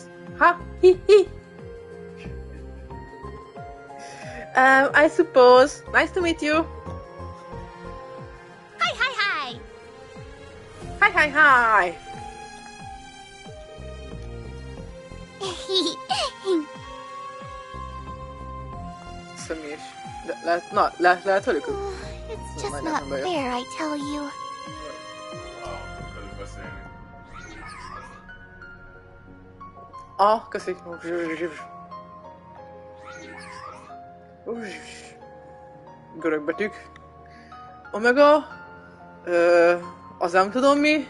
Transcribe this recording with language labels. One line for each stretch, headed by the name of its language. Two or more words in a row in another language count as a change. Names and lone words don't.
English: Huh? Hee hee. I suppose. Nice to meet you. Hi, hi, hi! Hi, hi, hi!
Hungarian: Személyes. Lehet velük?
English: It's just not fair, I tell you.
Hungarian: Köszi. Görög betűk. Omega. Az nem tudom mi.